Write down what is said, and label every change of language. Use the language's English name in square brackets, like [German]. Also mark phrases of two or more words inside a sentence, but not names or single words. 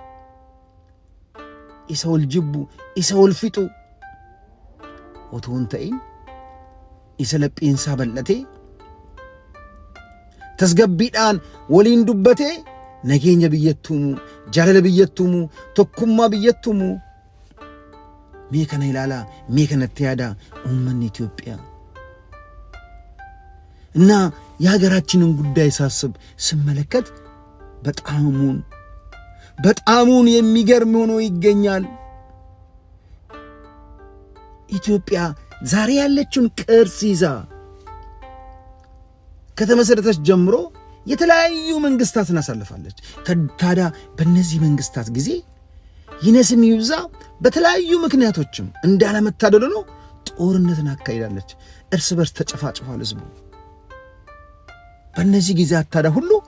[Oromo] isa wal jibbu isa wal fixu otoo hin ta'in isa laphiinsaa bal'atee tasgabbiidhaan waliin dubbatee nageenya biyyattuumu jaalala biyyattuumu tokkummaa biyyattuumu mee kana ilaalaa mee kanatti yaadaa uummanni Itoophiyaa [Amharic] እና የሀገራችንን ጉዳይ ሳስብ ስመለከት በጣሙን የሚገርም ሆኖ ይገኛል። ኢትዮጵያ ዛሬ ያለችውን ቅርስ ይዛ ከተመሰረተች ጀምሮ የተለያዩ መንግስታትን አሳልፋለች። ታዲያ በእነዚህ መንግስታት ጊዜ ይነስም ይብዛ በተለያዩ ምክንያቶችም እንዳለመታደል ነው ጦርነትን አካሂዳለች። እርስ በርስ ተጨፋጭፏል ህዝቡ። በእነዚህ ጊዜያት ታዲያ ሁሉ